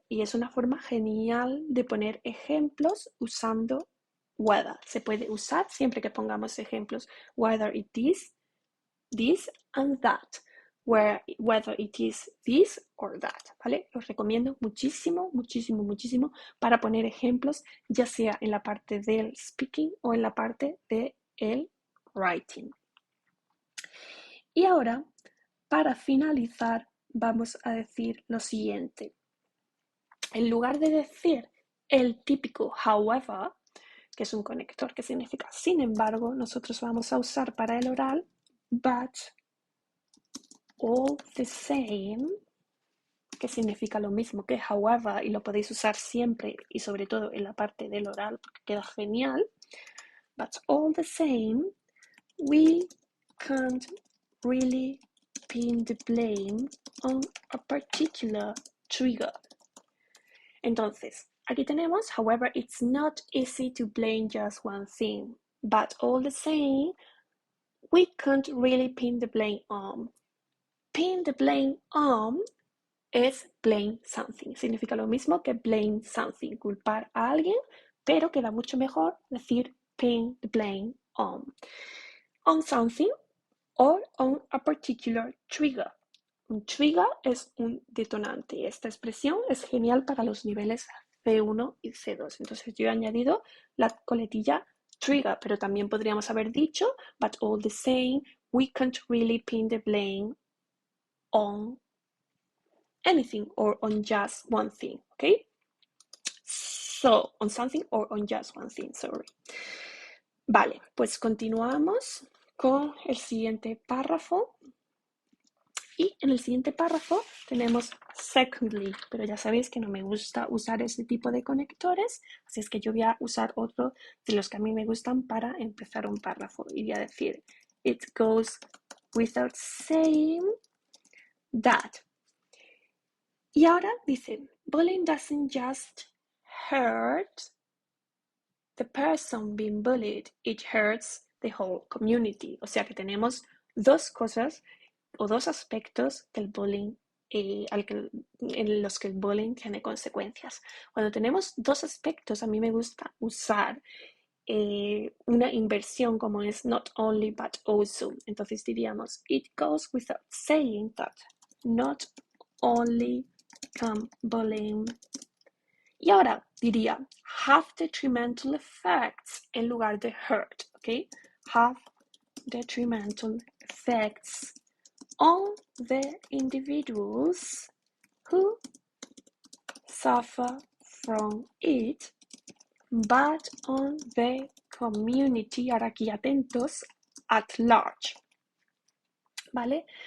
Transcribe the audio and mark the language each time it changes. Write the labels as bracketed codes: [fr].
[es] Y es una forma genial de poner ejemplos usando whether. Se puede usar siempre que pongamos ejemplos. [en] Whether it is this and that. Whether it is this or that, [es] ¿vale? Los recomiendo muchísimo para poner ejemplos, ya sea en la parte del speaking o en la parte del writing. Y ahora, para finalizar, vamos a decir lo siguiente. En lugar de decir el típico however, que es un conector que significa sin embargo, nosotros vamos a usar para el oral [en] but, all the same, [es] que significa lo mismo que however, y lo podéis usar siempre y sobre todo en la parte del oral porque queda genial. [en] But all the same, we can't really pin the blame on a particular trigger. Entonces, aquí tenemos, however, it's not easy to blame just one thing, but all the same, we can't really pin the blame on. Pin the blame on es blame something. [es] Significa lo mismo que blame something, culpar a alguien, pero queda mucho mejor decir [en] pin the blame on something or on a particular trigger. [es] Un trigger es un detonante. Esta expresión es genial para los niveles C1 y C2. Entonces yo he añadido la coletilla trigger, pero también podríamos haber dicho, [en] but all the same, we can't really pin the blame on anything or on just one thing, okay? So, on something or on just one thing, sorry. [es] Vale, pues continuamos con el siguiente párrafo. Y en el siguiente párrafo tenemos secondly, pero ya sabéis que no me gusta usar ese tipo de conectores, así es que yo voy a usar otro de los que a mí me gustan para empezar un párrafo. Y voy a decir, [en] it goes without saying that. [es] Y ahora dice, [en] bullying doesn't just hurt the person being bullied, it hurts the whole community. [es] O sea que tenemos dos cosas o dos aspectos del bullying en los que el bullying tiene consecuencias. Cuando tenemos dos aspectos, a mí me gusta usar una inversión como es not only but also. Entonces diríamos, [en] it goes without saying that not only can bullying. [es] Y ahora diría [en] have detrimental effects [es] en lugar de hurt, ¿ok? [en] Have detrimental effects on the individuals who suffer from it, but on the community, [es] ahora aquí atentos, [en] at large, [es] ¿vale?